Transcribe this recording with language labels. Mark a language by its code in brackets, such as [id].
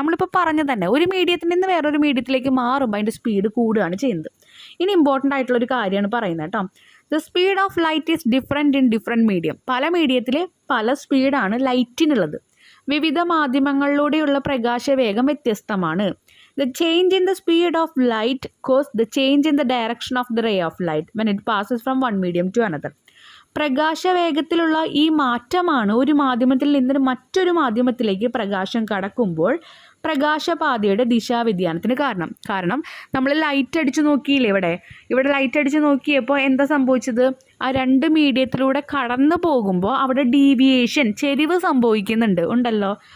[ml] നമ്മളിപ്പോൾ പറഞ്ഞ തന്നെ, ഒരു മീഡിയത്തിൽ നിന്ന് വേറൊരു മീഡിയത്തിലേക്ക് മാറുമ്പോൾ അതിൻ്റെ സ്പീഡ് കൂടുകയാണ് ചെയ്യുന്നത്. ഇനി ഇമ്പോർട്ടൻ്റ് ആയിട്ടുള്ളൊരു കാര്യമാണ് പറയുന്നത് കേട്ടോ. [en] The speed of light is different in different medium. [ml] പല മീഡിയത്തിൽ പല സ്പീഡാണ് ലൈറ്റിനുള്ളത്. വിവിധ മാധ്യമങ്ങളിലൂടെയുള്ള പ്രകാശവേഗം വ്യത്യസ്തമാണ്. [en] The change in the speed of light causes the change in the direction of the ray of light when it passes from one medium to another. [ml] പ്രകാശവേഗത്തിലുള്ള ഈ മാറ്റമാണ് ഒരു മാധ്യമത്തിൽ നിന്ന് മറ്റൊരു മാധ്യമത്തിലേക്ക് പ്രകാശം കടക്കുമ്പോൾ പ്രകാശപാതയുടെ ദിശാവ്യതിയാനത്തിന് കാരണം നമ്മൾ ലൈറ്റ് അടിച്ച് നോക്കിയില്ലേ, ഇവിടെ ലൈറ്റ് അടിച്ച് നോക്കിയപ്പോൾ എന്താ സംഭവിച്ചത്? ആ രണ്ട് മീഡിയത്തിലൂടെ കടന്നു പോകുമ്പോൾ അവിടെ ഡീവിയേഷൻ, ചെരിവ് സംഭവിക്കുന്നുണ്ട് ഉണ്ടല്ലോ.